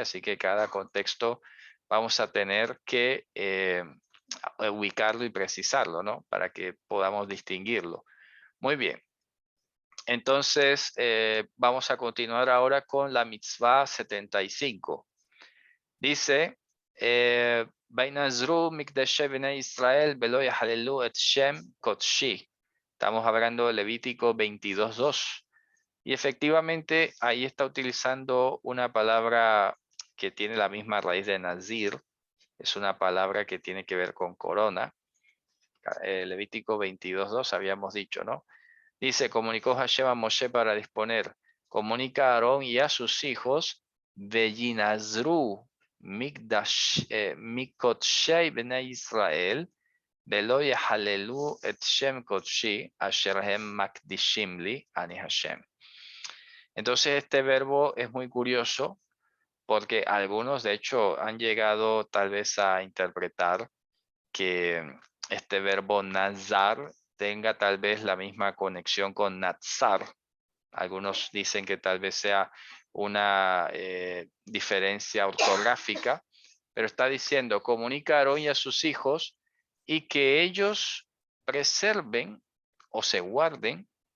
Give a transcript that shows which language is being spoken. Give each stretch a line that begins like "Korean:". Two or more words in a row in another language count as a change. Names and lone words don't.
Spanish: Así que cada contexto vamos a tener que ubicarlo y precisarlo, ¿no? Para que podamos distinguirlo. Muy bien. Entonces, vamos a continuar ahora con la mitzvah 75. Dice,
Hebrew: וינזרו מקדשי בני ישראל ולא יחללו את שם קדשי.
Spanish: Estamos hablando de Levítico 22:2. Y efectivamente ahí está utilizando una palabra que tiene la misma raíz de Nazir. Es una palabra que tiene que ver con corona. Levítico 22:2 habíamos dicho, ¿no? Dice, comunicó Hashem a Moshe para disponer. Comunica a Aarón y a sus hijos,
Hebrew: וינזרו מקדשי בני ישראל, ולא יחללו את שם קדשי, אשר הם מקדישים לי, אני השם.
Spanish: Entonces este verbo es muy curioso porque algunos de hecho han llegado tal vez a interpretar que este verbo nazar tenga tal vez la misma conexión con nazar. Algunos dicen que tal vez sea una diferencia ortográfica, pero está diciendo, comunica a Aarón y a sus hijos y que ellos preserven o se guarden